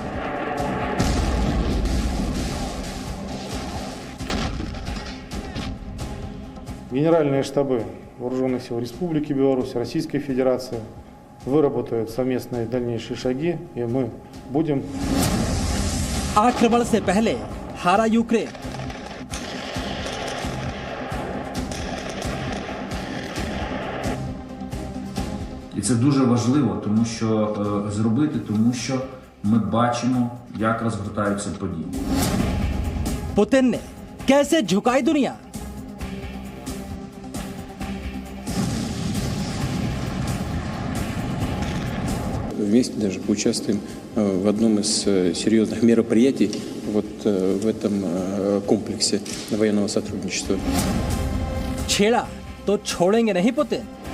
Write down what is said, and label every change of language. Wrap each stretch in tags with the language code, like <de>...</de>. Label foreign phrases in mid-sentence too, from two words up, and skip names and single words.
<ru>Генеральные штабы Вооруженных сил Республики Беларусь, Российской Федерации выработают совместные дальнейшие шаги, и мы будем...</ru> <hi>आक्रमण से पहले हारा यूक्रेन।</hi> <uk>І це дуже важливо, тому що ми бачимо, як розгортаються події.</uk> <hi>पुतिन ने कैसे झुकाई दुनिया?</hi> <ru>Вместе даже поучаствуем в одном из серьезных мероприятий вот в этом комплексе военного сотрудничества.</ru> <hi>छेड़ा तो छोड़ेंगे नहीं पुतिन।</hi>